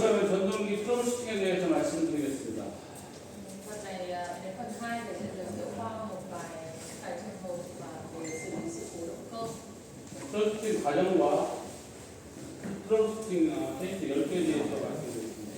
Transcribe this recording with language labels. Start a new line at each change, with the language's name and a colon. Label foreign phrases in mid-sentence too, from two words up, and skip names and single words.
Korean: 전동기 트러블슈팅에 대해서 말씀드리겠습니다.
Vietnamese: Phần này đến phần 2 để sẽ giới thiệu qua một vài trường hợp về xử lý sự cố động cơ.
Korean: 트러블슈팅 과정과 트러블슈팅 테스트 10개에 대해서 말씀드리겠습니다.